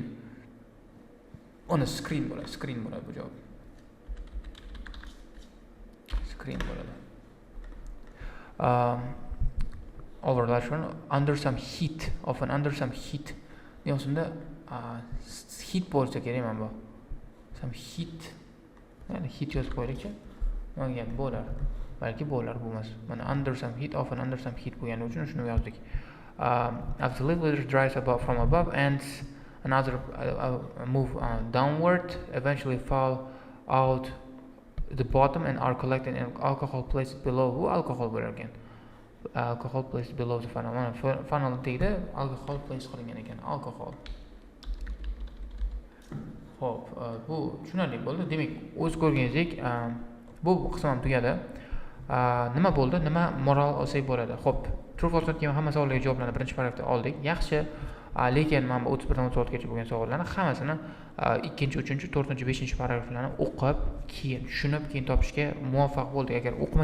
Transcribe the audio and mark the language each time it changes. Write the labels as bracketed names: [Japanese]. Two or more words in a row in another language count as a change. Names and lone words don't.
[English] On a screen [Uzbek] bo'ladi. Screen bo'ladi bu javob. Screen bo'ladi. [English] Over large funnel under some heat. Often under some heat. [Uzbek] Demasunda heat bo'lsa kerak mana bu. [English] Some heat. [Uzbek] Ya'ni heat yozib qo'yaylikchi. Mana gap bo'lar. Balki bo'lar bo'lmas. Mana [English] under some heat, often under some heat [Uzbek] bo'lgani uchun shuni yozdik. [English] After leaf litter dries from above, ants another move downward, eventually fall out the bottom and are collected in alcohol placed below. [Uzbek] Bu alcohol bo'lar ekan. [English] Alcohol placed below the funnel. [Uzbek] Mana funnel tagida alcohol place qilingan ekan. Alcohol. Xo'p, bu tushunarli bo'ldi. Demak, o'z ko'rganingizdek, bu qism ham tugadi. Nima bo'ldi? Nima moral olsak bo'ladi? Xo'p, true false keyin hamma savollarga javoblarni birinchi paragrafda oldik. Yaxshi, lekin mana bu 31 dan 36gacha bo'lgan savollarni hammasini 2-chi, 3-chi, 4-chi, 5-chi paragraflarni o'qib, keyin tushunib, keyin topishga muvaffaq bo'ldik.